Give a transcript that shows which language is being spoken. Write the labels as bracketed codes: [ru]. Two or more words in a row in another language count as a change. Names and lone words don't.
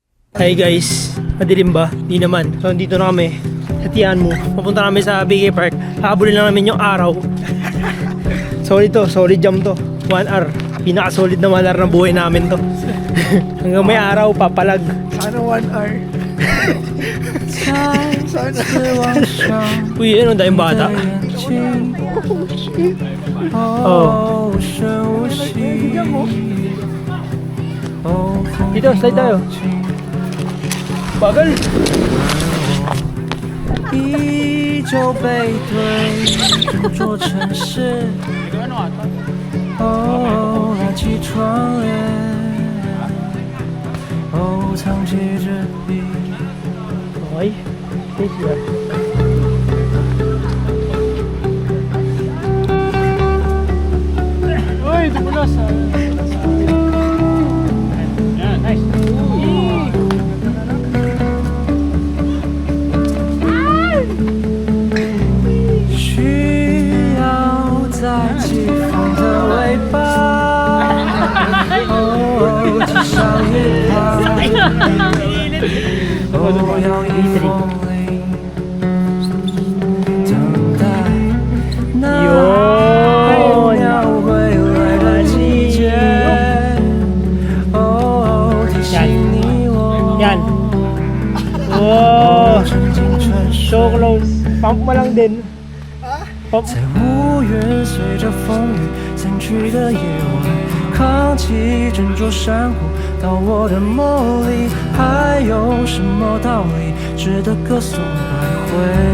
[en] Hi guys, [tl] madilim ba? Di naman. So dito na kami. Hatian mo. Papunta kami sa BK Park. Habulin lang namin yung araw. Solid to, solid jump to. 1 hour. Pinaka-solid na 1 hour ng buhay namin to. Hanggang may araw, papalag. Sana 1 hour. Sana. Uy, ano dahil bata? Oh. Dito, slide tayo. Bagal. [zh] 依旧背对整座城市，哦，拉起窗帘，哦，藏起纸笔。 [tl] Okay. Okay sila. Uy, dumulas ah. Yan, [en] nice. [zh] 需要在季风的尾巴，哦，系上一旁，哦，摇曳风铃，等待那秒回来的季节，哦，提醒你我。 [tl] Yan. Wow. [en] So close. [tl] Pump mo lang din. Pump. [zh] 在乌云随着风雨散去的夜晚，扛起整座山谷到我的梦里，还有什么道理值得歌颂百回？